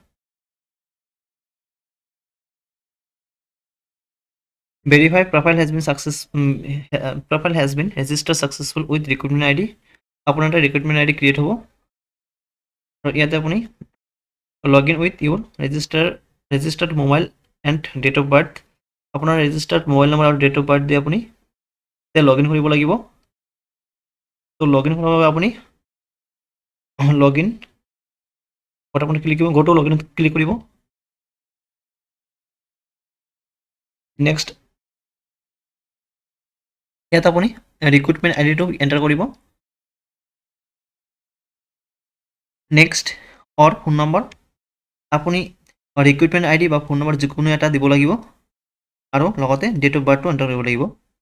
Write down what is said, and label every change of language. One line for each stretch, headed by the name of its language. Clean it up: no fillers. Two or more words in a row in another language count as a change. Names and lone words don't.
English: Verify profile has been profile has been registered successful with recruitment ID.
Assamese: আপোনাৰ এটা
English: recruitment ID
Assamese: create হ'ব আৰু ইয়াতে আপুনি
English: login with your registered mobile and date of birth,
Assamese: আপোনাৰ
English: registered mobile number
Assamese: আৰু
English: date of birth
Assamese: দি আপুনি login কৰিব লাগিব। তো login কৰাৰ বাবে আপুনি login বট আপুনি ক্লিক কৰিব,
English: go to login
Assamese: ক্লিক কৰিব। নেক্সট ইয়াত আপুনি
English: recruitment ID
Assamese: টো এন্টাৰ কৰিব।
English: next or phone number,
Assamese: আপুনি
English: recruitment ID
Assamese: বা
English: phone number
Assamese: যিকোনো এটা দিব লাগিব আৰু লগতে
English: date of birthটো
Assamese: এন্টাৰ কৰিব লাগিব।